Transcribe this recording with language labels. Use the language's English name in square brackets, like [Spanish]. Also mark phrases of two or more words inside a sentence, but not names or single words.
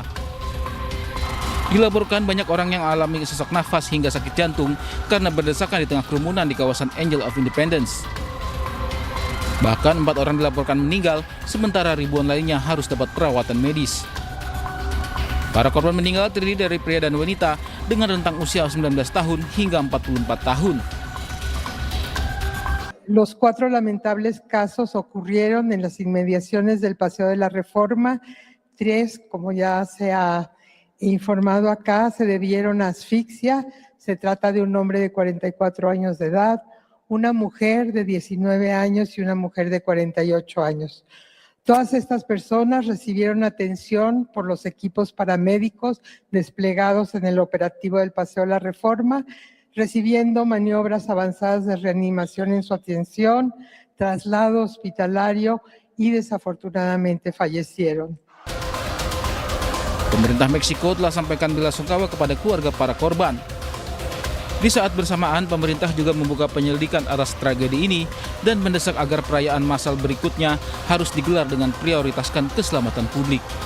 [Indonesian] Dilaporkan banyak orang yang alami sesak nafas hingga sakit jantung karena berdesakan di tengah kerumunan di kawasan Angel of Independence. Bahkan 4 orang dilaporkan meninggal, sementara ribuan lainnya harus dapat perawatan medis. Para korban meninggal terdiri dari pria dan wanita dengan rentang usia 19 tahun hingga 44 tahun. [Spanish] Los 4 lamentables casos ocurrieron en las inmediaciones del Paseo de la Reforma. 3, como ya se ha informado acá, se debieron a asfixia. Se trata de un hombre de 44 años de edad, una mujer de 19 años y una mujer de 48 años. Todas estas personas recibieron atención por los equipos paramédicos desplegados en el operativo del Paseo de la Reforma, recibiendo maniobras avanzadas de reanimación en su atención, traslado hospitalario y desafortunadamente fallecieron. [Indonesian] Pemerintah Meksiko telah sampaikan belasungkawa kepada keluarga para korban. Di saat bersamaan, pemerintah juga membuka penyelidikan atas tragedi ini dan mendesak agar perayaan massal berikutnya harus digelar dengan prioritaskan keselamatan publik.